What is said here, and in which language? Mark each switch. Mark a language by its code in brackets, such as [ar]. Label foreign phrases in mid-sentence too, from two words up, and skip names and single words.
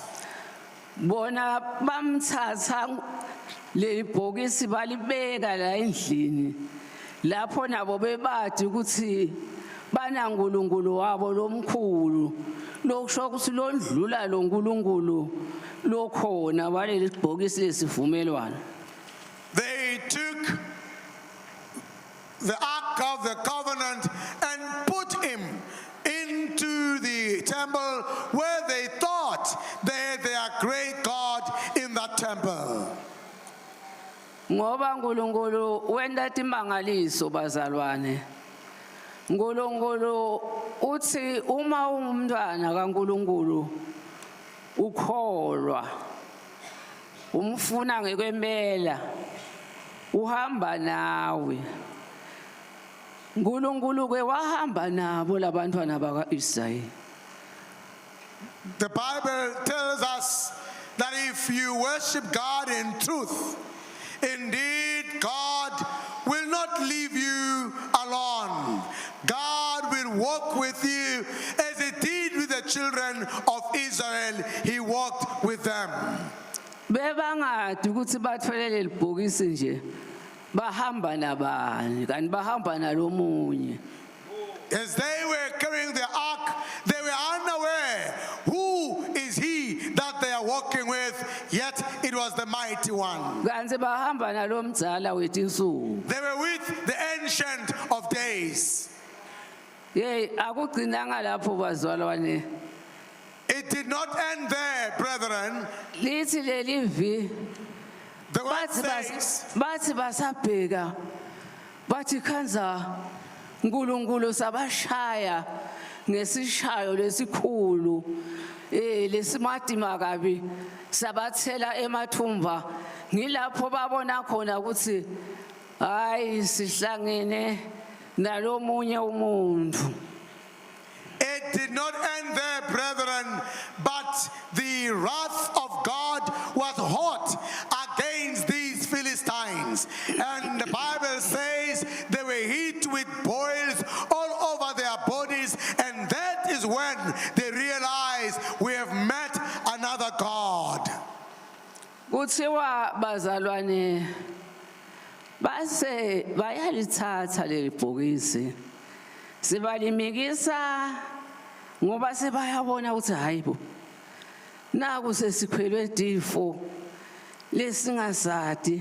[ss] Bona bamthatha lebhokisi balibeka la endlini lapho nabo bebathi ukuthi bana uNkulunkulu wabo lomkhulu lokusho ukuthi londlula lo uNkulunkulu lokhona waleli bhokisi lesivumelwano. [en] They took the Ark of the Covenant and put him into the temple where they thought they had their great God in that temple. [ss] Ngoba uNkulunkulu wenda timangaliso bazalwane. uNkulunkulu uthi uma ungumntwana kaNkulunkulu ukholwa umfuna ngekwempela uhamba nawe. uNkulunkulu ke wahamba nabo labantwana bakaIsrayeli. [en] The Bible tells us that if you worship God in truth, indeed God will not leave you alone. God will walk with you as he did with the children of Israel. He walked with them. [ss] Bebangadi ukuthi batholele libhokisi nje bahamba nabani kanti bahamba nalomunye. [en] As they were carrying the ark, they were unaware who is he that they are walking with, yet it was the mighty one. [ss] Kanti bahamba nalomdzala wetinsuku. [en] They were with the Ancient of Days. [ss] Hey, akugcinanga lapho bazalwane. [en] It did not end there, brethren. [ss] Lithi leli vi [en] The word says, [ss] bathi basabheka bathi khanza uNkulunkulu sabashaya ngesishayo lesikhulu lesimadima kabi sabathela emathumba ngilapho babona khona ukuthi hayi sihlangene nalomunye umuntu. [en] It did not end there, brethren, but the wrath of God was hot against these Philistines. And the Bible says they were hit with boils all over their bodies, and that is when they realized we have met another God. [ss] Kuthiwa bazalwane base bayalithatha leli bhokisi sibalimikisa ngoba sebayabona ukuthi hayibo naku sesikhwelwe D4 lesingasadi